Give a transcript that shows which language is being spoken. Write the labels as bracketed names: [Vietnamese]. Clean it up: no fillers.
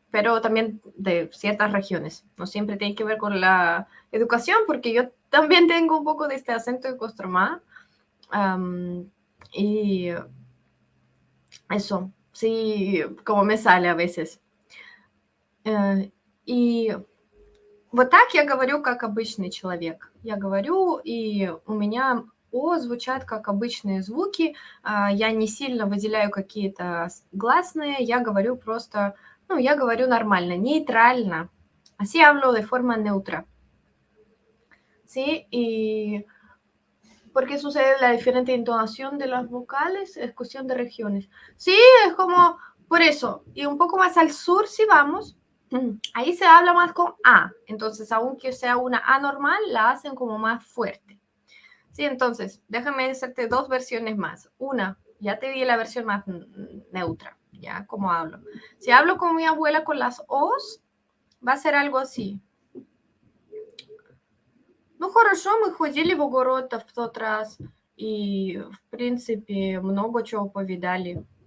[Spanish] Pero también de ciertas regiones, no siempre tiene que ver con la educación, porque yo también tengo un poco de este acento de Kostromá, y eso, sí, como me sale a veces. [Russian] И вот так я говорю, как обычный человек. Я говорю, и у меня О звучат как обычные звуки. Я не сильно выделяю какие-то гласные. Я говорю просто, ну, я говорю нормально, нейтрально. [Spanish] Así hablo de forma neutra. ¿Sí? Y ¿por qué sucede la diferente entonación de las vocales? Es cuestión de regiones. Sí, es como por eso. Y un poco más al sur, si vamos, ahí se habla más con A. Entonces, aunque sea una A normal, la hacen como más fuerte. Sí, entonces, déjame hacerte dos versiones más. Una, ya te di la versión más neutra, ya, como hablo. Si hablo con mi abuela con las O's, va a ser algo así. [Russian] Ну, хорошо, мы ходили в огород в тот раз, и, в принципе, много чего повидали.